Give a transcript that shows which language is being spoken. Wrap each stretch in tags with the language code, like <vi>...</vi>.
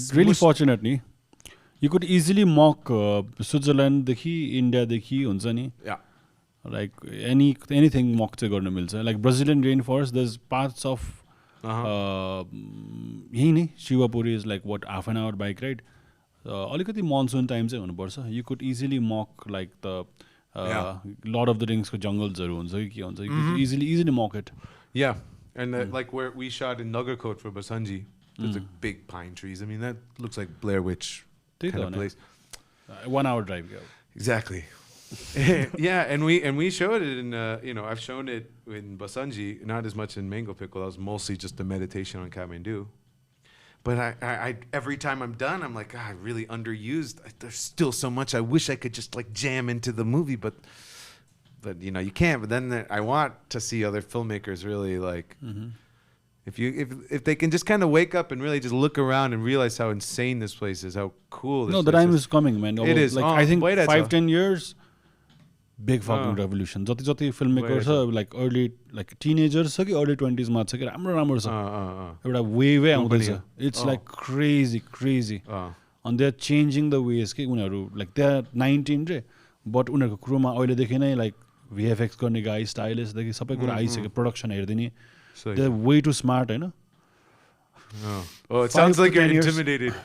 <en>really fortunate, ni. You could easily mock Switzerland, India, नि. Yeah. Like anything mock</en> <ne>चाहिँ गर्न मिल्छ.</ne> <en>Like Brazilian rainforest, there's parts of</en> <ne>यही नै</ne> <en>Shivapuri is like what, half an hour bike ride.</en> <ne>अलिकति</ne> <en>monsoon time</en> <ne>चाहिँ हुनुपर्छ.</ne> <en>You could easily mock like the Lord of the Rings</en> <ne>को जंगल्सहरु हुन्छ कि के हुन्छ.</ne> <en>You could easily mock it. Yeah. And like where we shot in Nagarkot for Basanji, there's like big pine trees. I mean, that looks like Blair Witch kind of place. 1 hour drive. Exactly. Yeah, and we showed it in I've shown it in Basanji, not as much in Mango Pickle. That was mostly just a meditation on Kathmandu. But I every time I'm done, I'm like, I really underused. There's still so much I wish I could just like jam into the movie, but you can't. But then I want to see other filmmakers really like, if they can just kind of wake up and really just look around and realize how insane this place is, how cool this No, place the time is coming, man. It is. Like I think wait, 5-10 years, big fucking revolution.</en> <ne>जति filmmakers छ</ne> <en>like early like teenagers</en> <ne>छ कि</ne> <en>early 20s</en> <ne>मा छ कि राम्रो छ एउटा</ne> <en>wave</en> <ne>आउँदैछ.</ne> <en>It's like crazy and they're changing the ways</en> <ne>कि उनीहरू</ne> <en>like they're 19</en> <ne>रे</ne> <en>but</en> <ne>उनीहरूको क्रुमा अहिलेदेखि नै</ne> <en>like VFX</en> <ne>गर्ने</ne> <en>guy stylist</en> <ne>देखि सबै कुरा आइसक्यो.</ne> <en>production</en> <ne>हेर्दिने</ne> <en>they're way too smart,</en> <ne>हैन?</ne> <en>Oh, it sounds like you're intimidated.</en>